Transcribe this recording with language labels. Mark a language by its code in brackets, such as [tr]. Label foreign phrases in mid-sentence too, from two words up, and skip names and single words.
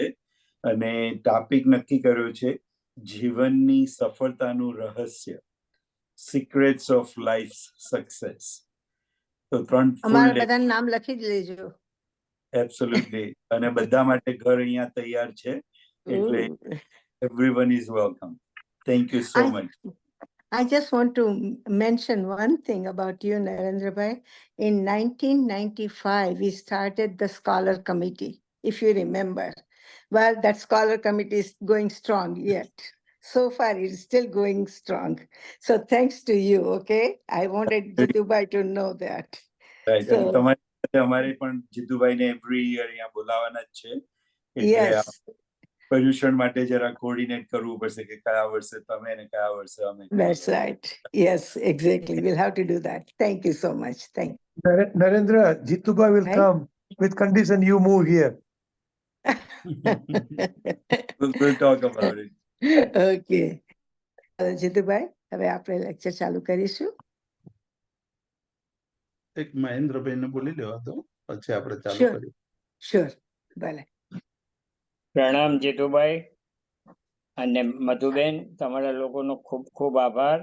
[gu] અને ટોપિક નક્કી કર્યો છે જીવનની સફળતાનું રહસ્ય, [en] secrets of life success. [gu] તો 3 ફૂલ અમારા ડે બધાનું નામ લખી જ લેજો. એબ્સોલ્યુટલી. અને બધા માટે ઘર અહીંયા તૈયાર છે એટલે [en] everyone is welcome. Thank you so much. I just want to mention one thing about you, Narendra Bhai. In 1995, we started the Scholar Committee, if you remember. Well, that Scholar Committee is going strong yet. So far, it's still going strong. So thanks to you, okay? I wanted Jitubai to know that. Right. So, [gu] અને તમારી સાથે અમારે પણ જીતુભાઈને [en] every year [gu] અહીંયા બોલાવાના જ છે. એટલે [en] yes, [gu] પર્યુષણ માટે જરા કોર્ડિનેટ કરવું પડશે કે કયા વર્ષે તમે અને કયા વર્ષે અમે. [en] that's right. Yes, exactly. We'll have to do that. Thank you so much. Thank Narendra, Jitubai will Right? come with condition you move here. We'll talk about it. [gu] Okay. જીતુભાઈ, હવે આપણે લેક્ચર ચાલુ કરીશું. એક મહેન્દ્રભાઈને બોલી લેવા દો, પછી આપણે ચાલુ [en] Sure. [gu] કરીએ. Sure. ભલે. પ્રણામ જીતુભાઈ અને મધુબેન, તમારા લોકોનો ખૂબ ખૂબ આભાર.